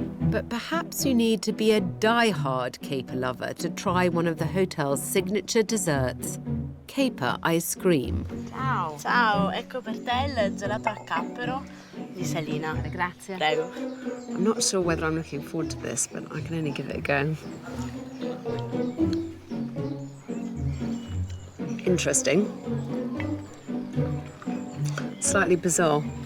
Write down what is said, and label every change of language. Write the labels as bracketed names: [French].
[English] But perhaps you need to be a die-hard caper lover to try one of the hotel's signature desserts, caper ice cream. [Italian] Ciao. Ciao, ecco per te il gelato a cappero di Salina. Grazie. Prego. [English] I'm not sure whether I'm looking forward to this, but I can only give it a go. Interesting. Slightly bizarre.